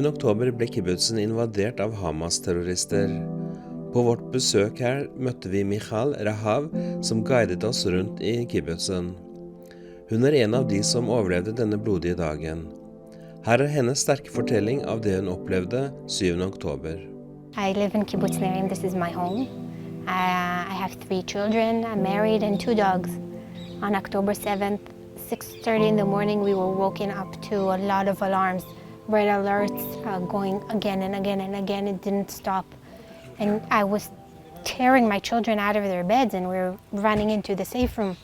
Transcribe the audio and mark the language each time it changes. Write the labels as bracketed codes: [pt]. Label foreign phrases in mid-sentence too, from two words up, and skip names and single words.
[no] oktober ble kibbutsen invadert av Hamas-terrorister. På vårt besøk her møtte vi Michal Rahav, som guidet oss rundt i kibbutsen. Hun er en av de som overlevde denne blodige dagen. Her er hennes sterke fortelling av det hun opplevde 7. oktober. [en] I live in kibbutz Sirim. This is my home. I have 3 children. I'm married and 2 dogs. On October 7th, 6:30 in the morning, we were woken up to a lot of alarms, red alerts going again and again and again. It didn't stop. And I was tearing my children out of their beds and we were running into the safe room.